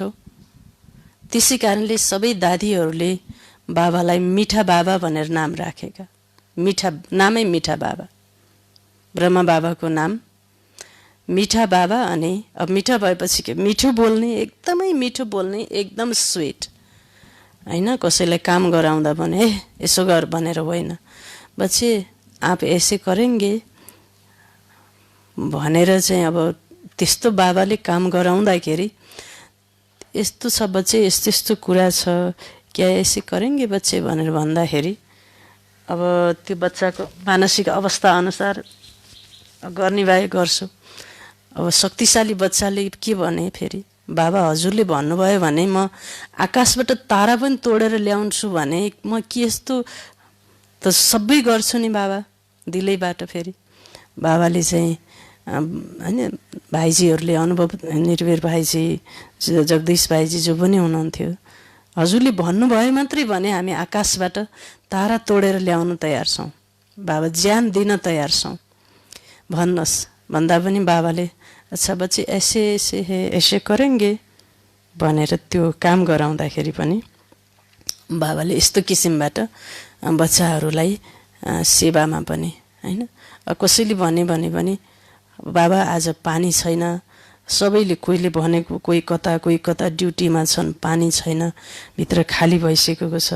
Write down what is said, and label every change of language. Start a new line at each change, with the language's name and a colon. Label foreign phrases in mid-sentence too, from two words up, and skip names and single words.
Nepali: त्यसै कारणले सबै दादीहरूले बाबालाई मिठा बाबा भनेर नाम राखेका। मिठा नामै मिठा बाबा, ब्रह्मा बाबाको नाम मिठा बाबा। अनि अब मिठा भएपछि के, मिठो बोल्ने, एकदमै मिठो बोल्ने, एकदम स्विट, होइन। कसैलाई काम गराउँदा भने यसो गर भनेर होइन,
Hindi: बच्चे आप ऐसे करेंगे
Nepali: भनेर चाहिँ अब त्यस्तो बाबाले काम गराउँदाखेरि यस्तो छ बच्चे, यस्तो यस्तो कुरा छ,
Hindi: क्या ऐसे करेंगे बच्चे
Nepali: भनेर भन्दाखेरि अब त्यो बच्चाको मानसिक अवस्था अनुसार गर्ने भए गर्छु। अब शक्तिशाली बच्चाले के भने, फेरि बाबा हजुरले भन्नुभयो भने म आकाशबाट तारा पनि तोडेर ल्याउँछु भने म के यस्तो त सबै गर्छु नि बाबा, दिलैबाट। फेरि बाबाले चाहिँ होइन, भाइजीहरूले अनुभव, निर्भर भाइजी, जगदीश भाइजी जो पनि हुनुहुन्थ्यो, हजुरले भन्नुभयो मात्रै भने हामी आकाशबाट तारा तोडेर ल्याउन तयार छौँ, बाबा ज्यान दिन तयार छौँ, भन्नुहोस् भन्दा पनि बाबाले
Hindi: अच्छा बच्चे ऐसे ऐसे है, ऐसे करेंगे
Nepali: भनेर त्यो काम गराउँदाखेरि पनि बाबाले यस्तो किसिमबाट बच्चाहरूलाई सेवामा पनि, होइन। कसैले भने पनि बाबा आज पानी छैन, सबैले, कोहीले भनेको कोही कता ड्युटीमा छन्, पानी छैन, भित्र खाली भइसकेको छ।